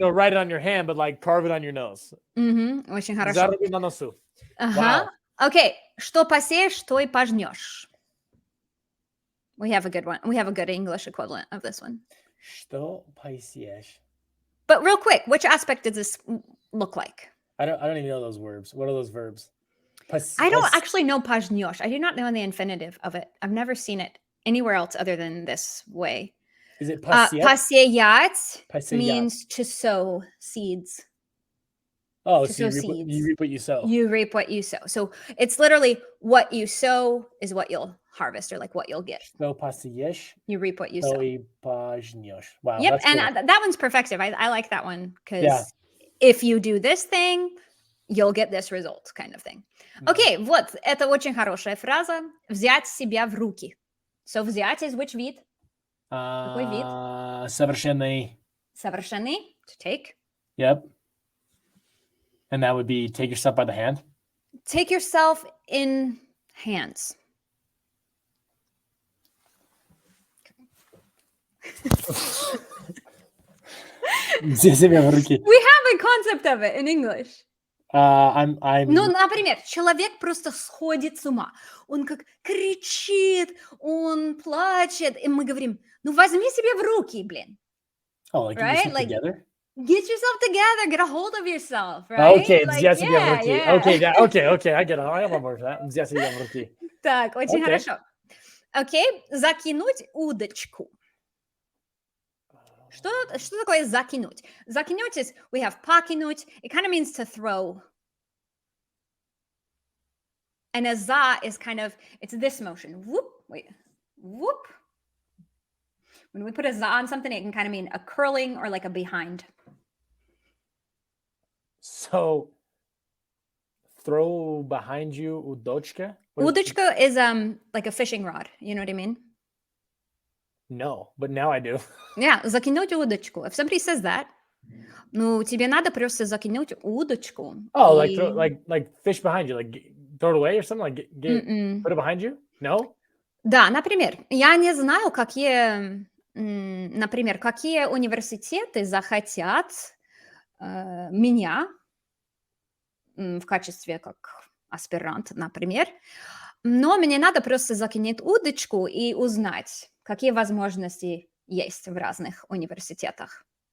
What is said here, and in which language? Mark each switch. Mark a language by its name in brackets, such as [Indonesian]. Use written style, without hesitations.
[English] Write it on your hand, but like carve it on your nose. [Russian] Очень хорошо. Заруби на носу. [English] Wow. [Russian] Okay, что посеешь, то и пожнешь. [English] We have a good one. We have a good English equivalent of this one. [Russian] Что посеешь? [English] But real quick, which aspect does this look like? I don't even know those verbs. What are those verbs? I don't actually know пожнешь. I do not know the infinitive of it. I've never seen it anywhere else other than this way. Is it посеять? Посеять means to sow seeds. Oh, so you reap what you sow. You reap what you sow. So it's literally what you sow is what you'll harvest or like what you'll get. [Russian] Что посеешь? [English] You reap what you sow. [Russian] И пожнешь. Wow. [English] Yep, and cool. that one's perfective. I like that one because if you do this thing, you'll get this result kind of thing. [Russian] Okay, вот, это очень хорошая фраза. Взять себя в руки. [English] So взять is which вид? [Russian] Какой вид? Совершенный. Совершенный, [English] to take. Yep. And that would be take yourself by the hand? Take yourself in hands. We have a concept of it in English. I'm [Russian] Ну, например, человек просто сходит с ума. Он как кричит, он плачет. И мы говорим, ну возьми себе в руки, блин. [English] Oh, like get yourself together? Get yourself together. Get a hold of yourself, right? Okay, like, [Russian] взять себя в руки. [English] Yeah. Okay, I get it. I am over that. [Russian] Взять себя в руки. Так, очень хорошо. Окей, закинуть удочку. Что такое закинуть? [English] Закинуть is, we have покинуть. It kind of means to throw. And a za is kind of, it's this motion. Whoop, wait, whoop. When we put a za on something, it can kind of mean a curling or like a behind. So, throw behind you удочка? Удочка is like a fishing rod. You know what I mean? No, but now I do. [Russian] Yeah, закинуть удочку. [English] If somebody says that, [Russian] ну, тебе надо просто закинуть удочку. [English] Oh, like fish behind you, like throw it away or something? Like put it behind you? No? [Russian] Да, например, я не знаю, например, какие университеты захотят меня в качестве как аспирант, например, но мне надо просто закинуть удочку и узнать, какие возможности есть в разных университетах.